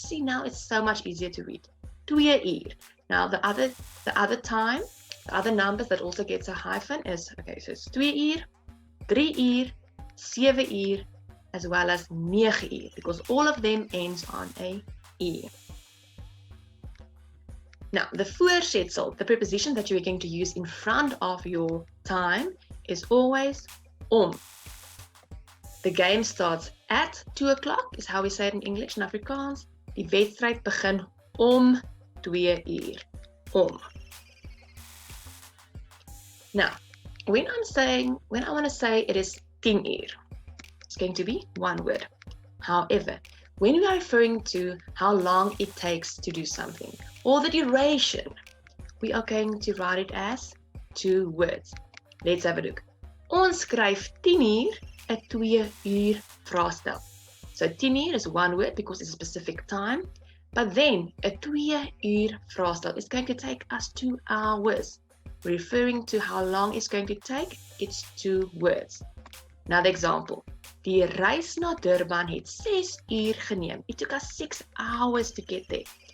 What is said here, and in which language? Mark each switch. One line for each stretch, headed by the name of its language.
English: See, now it's so much easier to read. 2 uur. Now the other time, the other numbers that also gets a hyphen is, okay, so it's
Afrikaans: 2 uur, 3 uur, 7 uur,
English: as well as 9 uur, because all of them ends on a E. Now, the voorzetsel, the preposition that you're going to use in front of your time is always om. The game starts at 2 o'clock, is how we say it in English and Afrikaans.
Afrikaans: Die wedstrijd begin om 2 uur. Om.
English: Now, when I want to say it is
Afrikaans: 10 uur,
English: it's going to be one word. However, when we are referring to how long it takes to do something, or the duration, we are going to write it as 2 words. Let's have a look.
Afrikaans: Ons skryf 10 uur 'n 2 uur vraestel.
English: So 10 uur is one word because it's a specific time, but then a
Afrikaans: 2 uur vraestel
English: is going to take us 2 hours. Referring to how long it's going to take, it's 2 words. Another example.
Afrikaans: Die reis na Durban het 6 uur geneem.
English: It took us 6 hours to get there.